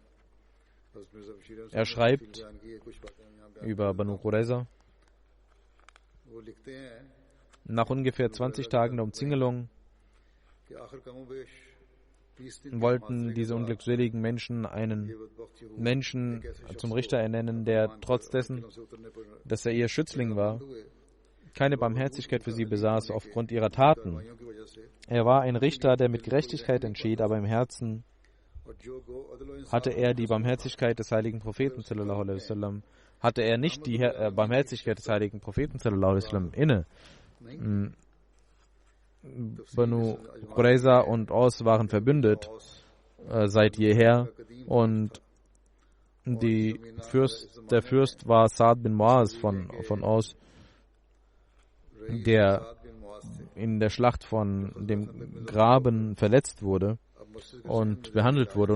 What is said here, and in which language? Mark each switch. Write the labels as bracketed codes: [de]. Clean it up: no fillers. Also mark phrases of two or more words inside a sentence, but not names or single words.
[de] Er schreibt über Banu Qurayza: Nach ungefähr 20 Tagen der Umzingelung wollten diese unglückseligen Menschen einen Menschen zum Richter ernennen, der trotz dessen, dass er ihr Schützling war, keine Barmherzigkeit für sie besaß aufgrund ihrer Taten. Er war ein Richter, der mit Gerechtigkeit entschied, aber im Herzen hatte er die Barmherzigkeit des heiligen Propheten [ar] صلى الله عليه وسلم, [de] hatte er nicht die Barmherzigkeit des heiligen Propheten [ar] صلى الله عليه وسلم [de] inne. Banu Qurayza und Aus waren verbündet seit jeher und der Fürst war Sa'd bin Mu'az von Aus, der in der Schlacht von dem Graben verletzt wurde und behandelt wurde.